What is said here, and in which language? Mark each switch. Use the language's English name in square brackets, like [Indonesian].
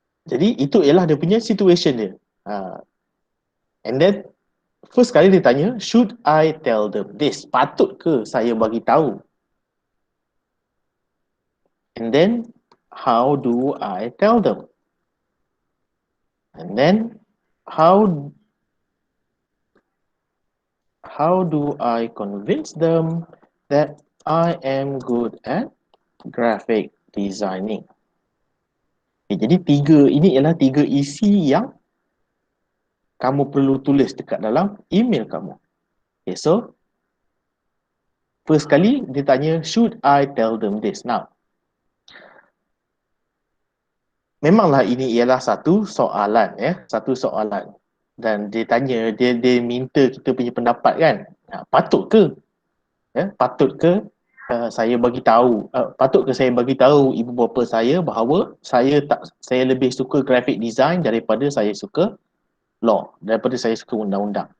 [Malay] Jadi itu ialah dia punya situation dia. [English] And then first [Malay] kali dia tanya, [English] should I tell them this? [Malay] Patut ke saya bagi tahu? [English] And then how do I tell them? And then how do I convince them that I am good at graphic designing? [Malay] Jadi ini ialah tiga isi yang kamu perlu tulis dekat dalam email kamu. [English] Okay, so first [Malay] kali dia tanya, [English] should I tell them this? [Malay] Now, memanglah ini ialah satu soalan, ya, satu soalan. Dan dia tanya, dia minta kita punya pendapat kan. Patut ke? Ya, patut ke saya bagi tahu, patut ke saya bagi tahu ibu bapa saya bahawa saya lebih suka graphic design daripada saya suka law, daripada saya suka undang-undang.